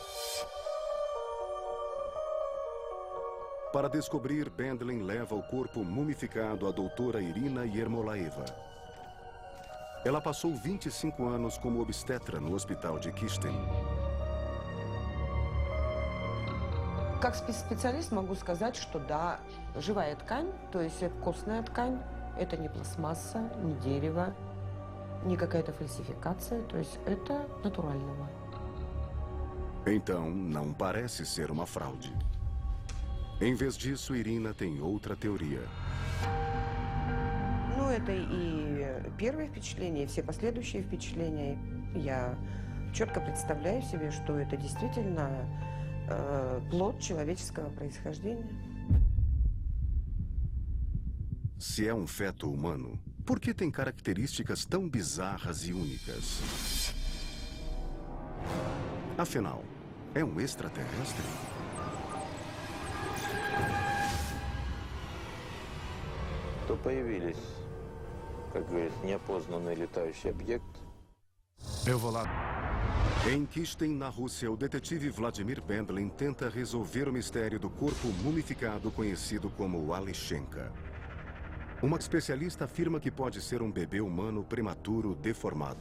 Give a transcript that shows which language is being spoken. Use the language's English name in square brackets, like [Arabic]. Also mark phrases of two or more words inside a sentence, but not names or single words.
[Portuguese] Para descobrir, Bendlin leva o corpo mumificado à doutora Irina Yermolaeva. Ela passou 25 anos como obstetra no hospital de Kisten. [Russian] Как специалист могу сказать, что да, живая ткань, то есть костная ткань, это не пластмасса, не дерево, не какая-то фальсификация, то есть это натурального. [Portuguese] Então, não parece ser uma fraude. Em vez disso, Irina tem outra teoria. [Russian] Ну, это и первое впечатление, и все последующие впечатления. Я четко представляю себе, что это действительно плод человеческого происхождения. [Portuguese] Se é um feto humano, por que tem características tão bizarras e únicas? Afinal, é um extraterrestre? [Russian] То появились, как говорят, неопознанный летающий объект. [Portuguese] Eu vou lá. Em Kisten, na Rússia, o detetive Vladimir Bendlin tenta resolver o mistério do corpo mumificado conhecido como Aleshenka. Uma especialista afirma que pode ser um bebê humano prematuro deformado.